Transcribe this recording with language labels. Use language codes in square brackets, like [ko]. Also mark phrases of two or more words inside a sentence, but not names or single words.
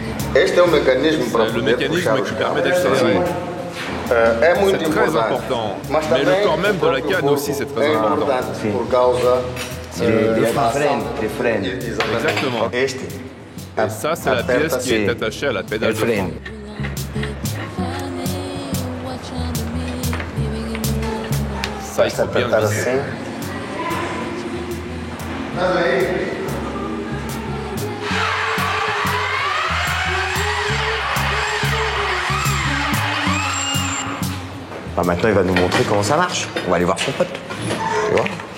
[pt] Este é um mecanismo para [fr] C'est le [pt] poder puxar [fr] mécanisme [pt] os [fr] qui permet [pt] cabos. [fr] d'accélérer. [pt] É muito [fr] C'est très [pt] importante. [fr] important. [pt] Mas [fr] Mais le [pt] também [fr] corps même de la [pt] o [fr] canne [pt] corpo [fr] aussi, c'est très [pt] é [fr] important. [pt] importante por causa [fr] Les [pt] da [fr] freins, [pt] ação. [fr] les freins. [pt] Exatamente. [fr] Exactement. [pt] Este. [fr] Et ça, c'est la pièce qui est attachée à la pédale Les de frein. freins. Ça, il faut bien le [pt] Apertar [fr] viser. [pt] assim. [fr] Bah, maintenant, il va nous montrer comment ça marche. On va aller voir son pote. Tu vois?